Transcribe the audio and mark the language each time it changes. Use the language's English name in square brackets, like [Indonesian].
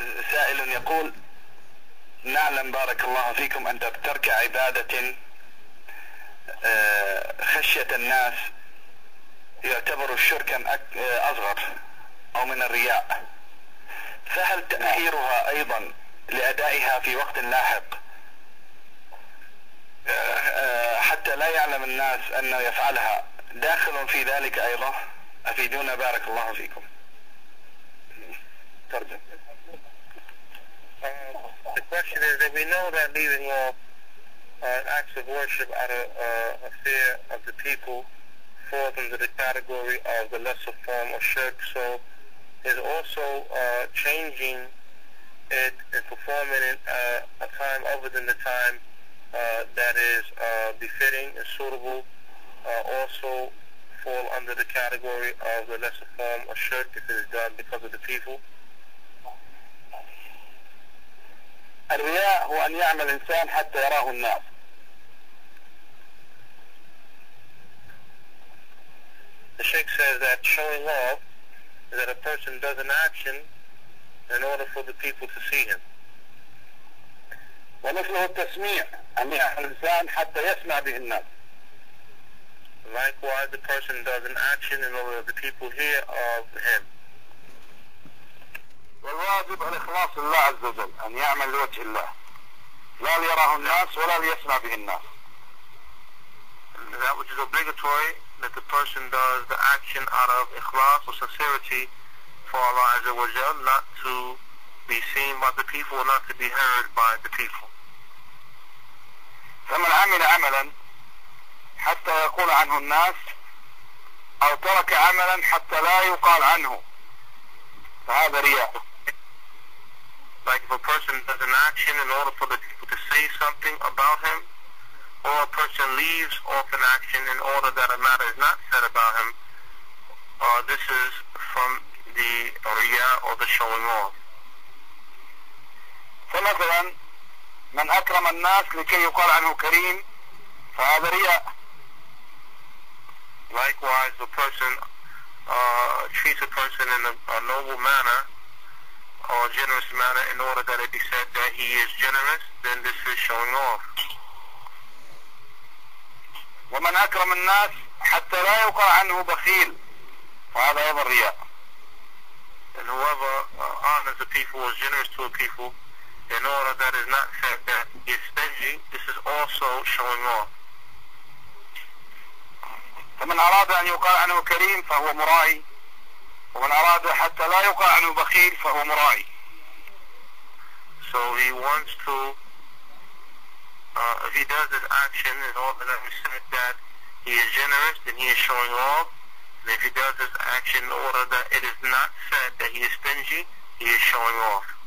[Arabic] سائل يقول: نعلم بارك الله فيكم أن ترك عبادة خشية الناس يعتبر شركا أصغر أو من الرياء، فهل تأخيرها أيضا لأدائها في وقت لاحق حتى لا يعلم الناس أنه يفعلها داخل في ذلك أيضا؟ أفيدونا بارك الله فيكم. ترجم. [English] The question is that we know that leaving off acts of worship out of a fear of the people falls under the category of the lesser form of shirk. So there's also changing it and performing it a time other than the time that is befitting and suitable also fall under the category of the lesser form of shirk if it is done because of the people. [Arabic] الرياء هو أن يعمل إنسان حتى يراه الناس. [English] The Shaykh says that showing off is that a person does an action in order for the people to see him. [Arabic] ومثله التسميع أن يعمل إنسان حتى يسمع به الناس. [English] Likewise, the person does an action in order that the people hear of him. [Arabic] والواجب الإخلاص لله عز وجل أن يعمل لوجه الله لا ليراه الناس ولا ليسمع به الناس. [English] That which is obligatory, that the person does the action out of ikhlas or sincerity for Allah Azza wa Jal, not to be seen by the people or not to be heard by the people. [Arabic] فمن عمل عملا حتى يقول عنه الناس أو ترك عملا حتى لا يقال عنه فهذا رياء. [English] Like if a person does an action in order for the people to say something about him, or a person leaves off an action in order that a matter is not said about him, this is from the riyah or the showing off. [Arabic] فمثلا من أكرم الناس لكي يقال عنه كريم فهذا رياء. [English] Likewise, the person treats a person in a noble manner or generous manner in order that it be said that he is generous, then this is showing off. [Arabic] ومن أكرم الناس حتى لا يقال عنه بخيل فهذا أيضا رياء. [English] And whoever honors the people or is generous to the people in order that is not said that he is stingy, this is also showing off. [Arabic] فمن أراد أن يقال عنه كريم فهو مرائي ومن أراد حتى لا يقال عنه بخيل فهو مرائي. [English] So he wants to, if he does this action in order that we say that he is generous, then he is showing off. And if he does this action in order that it is not said that he is stingy, he is showing off.